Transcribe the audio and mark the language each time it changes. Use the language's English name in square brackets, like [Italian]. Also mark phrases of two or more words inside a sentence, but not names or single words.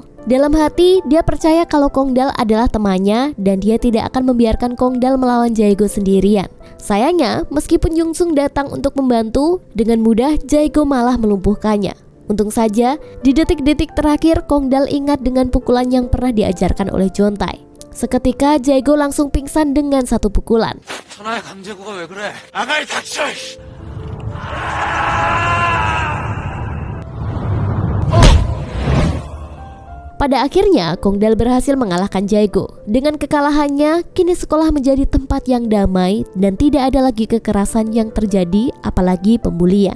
[Indonesian] Dalam hati, dia percaya kalau Kongdal adalah temannya dan dia tidak akan membiarkan Kongdal melawan Jae-go sendirian. Sayangnya, meskipun Yunsung datang untuk membantu, dengan mudah Jae-go malah melumpuhkannya. Untung saja, di detik-detik terakhir Kongdal ingat dengan pukulan yang pernah diajarkan oleh Jontai. Seketika Jae-go langsung pingsan dengan satu pukulan. [Korean] 천하의 강제구가 왜 그래? 아가리 닥쳐! [Indonesian] Pada akhirnya, Kongdal berhasil mengalahkan Jae-go. Dengan kekalahannya, kini sekolah menjadi tempat yang damai dan tidak ada lagi kekerasan yang terjadi, apalagi pembulian.